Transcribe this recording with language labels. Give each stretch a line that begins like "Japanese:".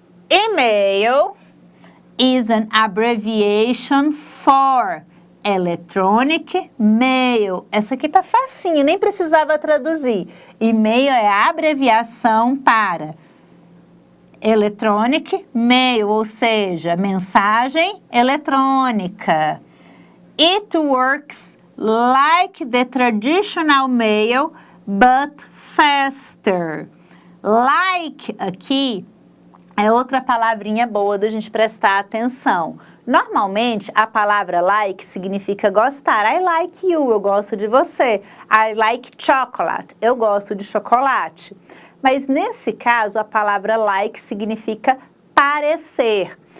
English: Email is an abbreviation for electronic mail.
Portuguese: Essa aqui tá facinho, nem precisava traduzir. E-mail é a abreviação para electronic mail, ou seja, mensagem eletrônica.
English: It works like the traditional mail, but faster.
Portuguese: Like aqui é outra palavrinha boa da gente prestar atenção. Normalmente, a palavra like significa gostar.
English: I like you,
Portuguese: eu gosto de você.
English: I like chocolate,
Portuguese: eu gosto de chocolate. Mas nesse caso, a palavra like significa parecer.